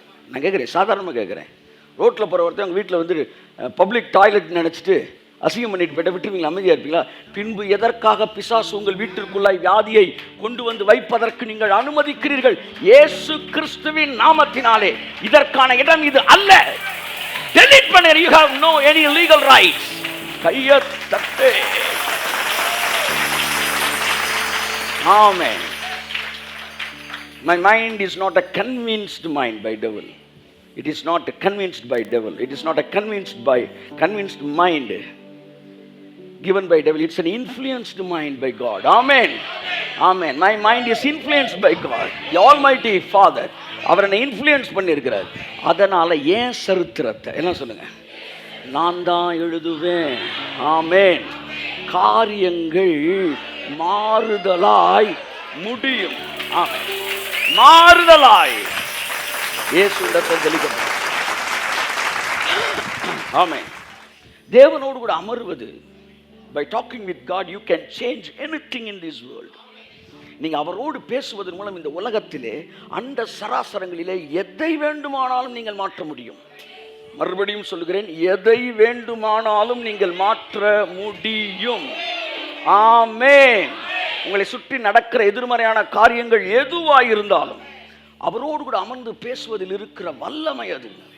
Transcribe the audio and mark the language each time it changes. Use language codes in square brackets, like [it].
[ta] நான் கேட்குறேன், சாதாரணமாக கேட்குறேன். ரோட்டில் போகிற ஒருத்தவங்க வீட்டில் வந்து பப்ளிக் டாய்லெட் நினச்சிட்டு அசிங்கம் பண்ணிட்டு போய்ட்டு விட்டுருவீங்களா? அமைதியாக இருப்பீங்களா? பின்பு எதற்காக பிசாசு உங்கள் வீட்டிற்குள்ளாய் வியாதியை கொண்டு வந்து வைப்பதற்கு நீங்கள் அனுமதிக்கிறீர்கள்? இயேசு கிறிஸ்துவின் நாமத்தினாலே இதற்கான இடம் இது அல்ல. delete பண்ணு. [en] you have no any legal rights. [ta] கையை தட்டு. [en] Amen. My mind is not a convinced mind by devil. It is not convinced by devil. It is not a convinced mind given by devil. It's an influenced mind by God. Amen. Amen. My mind is influenced by God, the Almighty Father. [ta] அவர் என்னை influence பண்ணியிருக்கிறார். அதனால ஏன் சரித்திரத்தை என்ன சொல்லுங்க, நான் தான் எழுதுவேன். ஆமென். காரியங்கள் மாறுதலாய் முடியும். ஆமென். மாறுதலாய் இயேசுவிடத்தில் தெளிக்கப்படும். ஆமென். தேவனோடு கூட அமர்வது, [en] by talking with God you can change anything in this world. [ta] நீங்க அவரோடு பேசுவதன் மூலம் இந்த உலகத்திலே அண்ட சராசரங்களிலே எதை வேண்டுமானாலும் நீங்கள் மாற்ற முடியும். மறுபடியும் சொல்லுகிறேன், எதை வேண்டுமானாலும் நீங்கள் மாற்ற முடியும். ஆமென். உங்களை சுற்றி நடக்கிற எதிர்மறையான காரியங்கள் எதுவாக இருந்தாலும் அவரோடு கூட அமர்ந்து பேசுவதில் இருக்கிற வல்லமை அது.